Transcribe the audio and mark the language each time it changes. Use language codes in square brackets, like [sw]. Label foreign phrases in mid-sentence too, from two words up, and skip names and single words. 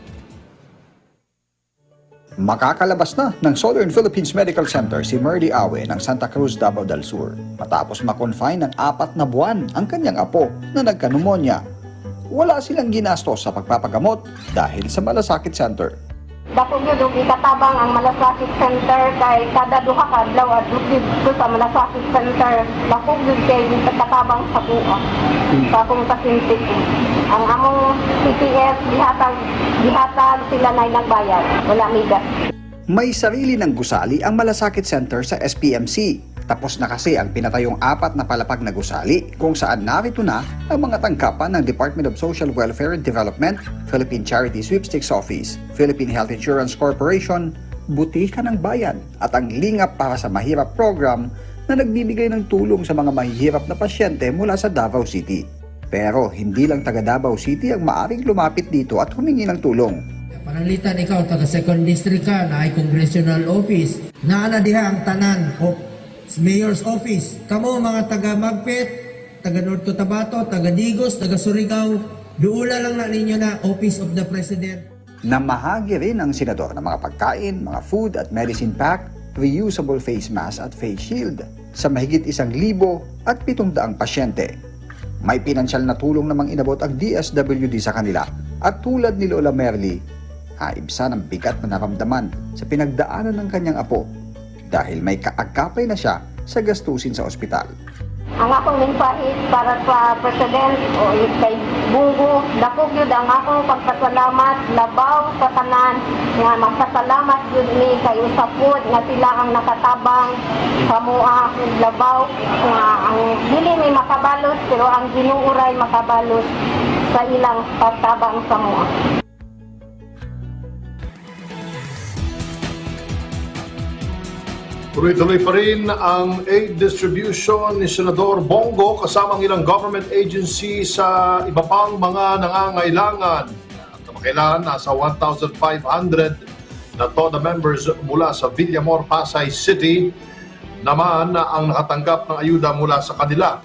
[tl] Makakalabas na ng Southern Philippines Medical Center si Merdy Awe ng Santa Cruz, Davao del Sur matapos makonfine ng 4 na buwan ang kanyang apo na nagka-pneumonia. Wala silang ginastos sa pagpapagamot dahil sa malasakit center. [ceb] Dako gyud ikatabang ang malasakit center kay kada duha ka adlaw adto sa malasakit center. Dako gyud kay ikatabang sa buo. Sa akong pasyente. Ang among CPS gihatag sila nay nagbayad. Wala migas. [tl] May sarili ng gusali ang malasakit center sa SPMC. Tapos na kasi ang pinatayong 4 na palapag na gusali kung saan narito na ang mga tangkapan ng Department of Social Welfare and Development, Philippine Charity Sweepstakes Office, Philippine Health Insurance Corporation, Butika ng Bayan at ang Lingap para sa Mahirap program na nagbibigay ng tulong sa mga mahihirap na pasyente mula sa Davao City. Pero hindi lang taga Davao City ang maaring lumapit dito at humingi ng tulong. [ceb] Pananglitan ikaw, taga 2nd District ka, na ay Congressional Office. Naana diha ang tanan o Mayor's Office. Kamo mga taga Magpet, taga North Cotabato, taga Digos, taga Surigao, duula lang na ninyo na Office of the President. [tl] Namahagi rin ang senador ng mga pagkain, mga food at medicine pack, reusable face mask at face shield sa mahigit 1,700 pasyente. May pinansyal na tulong namang inabot ang DSWD sa kanila at tulad ni Lola Merly, ibsan ang bigat na naramdaman sa pinagdaanan ng kanyang apo dahil may kaagkapay na siya sa gastusin sa ospital. [ceb] Ang akong mensahe para sa President o kay Bungo, dako gyud ang akong pagpasalamat labaw sa tanan nga magpasalamat gyud ni kay usapod nga sila ang nakatabang sa mua labaw nga ang dili mi makabalos pero ang Ginoo ray makabalos sa ilang pagtabang sa mua. [tl] Tuloy-tuloy pa rin ang aid distribution ni Senador Bongo kasama ang ilang government agency sa iba pang mga nangangailangan. At kamakailan, nasa 1,500 na TODA members mula sa Villamor, Pasay City naman ang nakatanggap ng ayuda mula sa kanila.